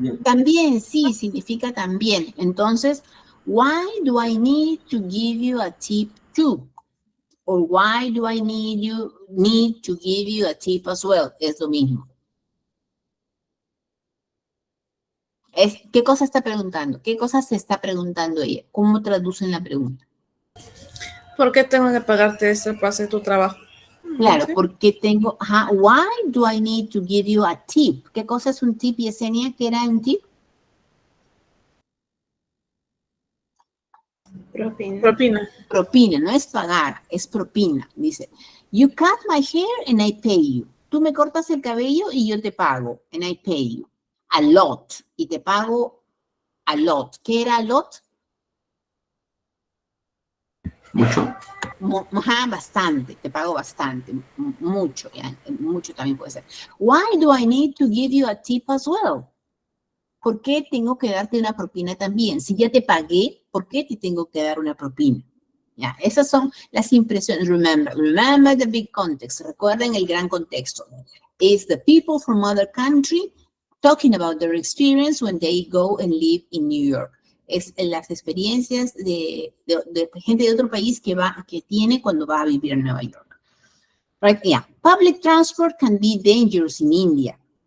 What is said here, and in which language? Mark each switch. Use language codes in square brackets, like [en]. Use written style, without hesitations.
[es] También, sí, significa también. [en] Entonces, why do I need to give you a tip too? Or why do I need to give you a tip as well? [es] Es lo mismo. ¿Qué cosa está preguntando? ¿Qué cosa se está preguntando ella? ¿Cómo traducen la pregunta? ¿Por qué tengo que pagarte esto para hacer tu trabajo? Claro, Sí. porque tengo, [en] why do I need to give you a tip? [es] ¿Qué cosa es un tip, Yesenia? ¿Qué era un tip? Propina. Propina, no es pagar, es propina. [en] Dice, you cut my hair and I pay you. [es] Tú me cortas el cabello y yo te pago, [en] and I pay you. [es] A lot, y te pago a lot. ¿Qué era a lot? Mucho. Bastante, te pago bastante, mucho, ya, mucho también puede ser. [en] Why do I need to give you a tip as well? [es] ¿Por qué tengo que darte una propina también? Si ya te pagué, ¿por qué te tengo que dar una propina? Ya, esas son las impresiones. [en] Remember the big context. [es] Recuerden el gran contexto. [en] It's the people from other country talking about their experience when they go and live in New York. [es] Es las experiencias de gente de otro país que tiene cuando va a vivir en Nueva York. [en] Right? Yeah. Public transport can be dangerous in India.